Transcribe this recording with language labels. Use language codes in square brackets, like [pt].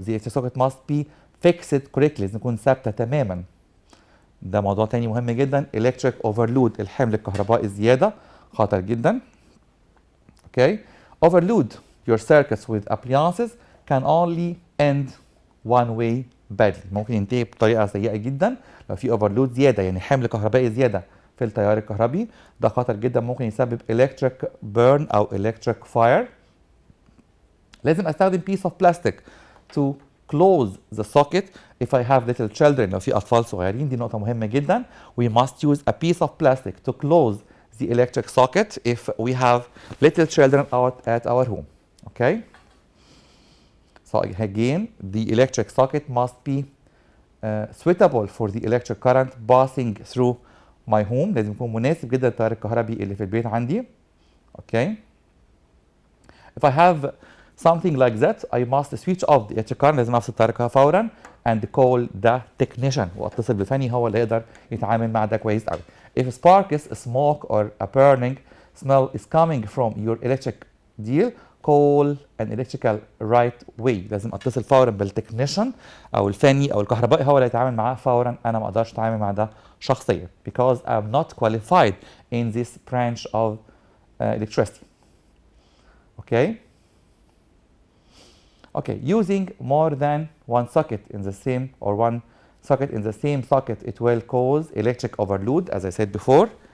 [en] The electric socket must be fixed correctly. [ar] لازم تكون ثابته تماما. ده موضوع تاني مهم جدا. [en] electric overload [ar] الحمل الكهربائي الزياده خطر جدا. [en] Okay, overload your circuits with appliances can only end one way badly. [ar] ممكن ينتهي بطريقة سيئة جدا لو في overload زيادة يعني حمل كهربائي زيادة في التيار الكهربي. ده خطر جدا ممكن يسبب [en] electric burn [ar] أو [en] electric fire. [ar] لازم أستخدم [en] piece of plastic to close the socket if I have little children. [ar] لو في أطفال صغيرين دي نقطة مهمة جدا. [en] We must use a piece of plastic to close the electric socket if we have little children out at our home. Okay. So again, the electric socket must be suitable for the electric current passing through my home. [ar] لازم يكون مناسب جدا للتيار الكهربي اللي في البيت عندي. [en] Okay. If I have something like that, I must switch off the electric current. [ar] لازم افصل التيار الكهربائي فورا [en] and call the technician. [ar] واتصل بالفني هو اللي يقدر يتعامل مع ده كويس قوي. [en] If sparks, smoke or a burning smell is coming from your electric deal, call an electrical right way. [ar] لازم اتصل فورا بالتكنيشن او الفني او الكهربائي هو اللي يتعامل معاه فورا. انا ما اقدرش اتعامل مع ده شخصيا [en] because I'm not qualified in this branch of electricity. Okay. Okay, using more than one socket in the same or one socket in the same socket it will cause electric overload as I said before.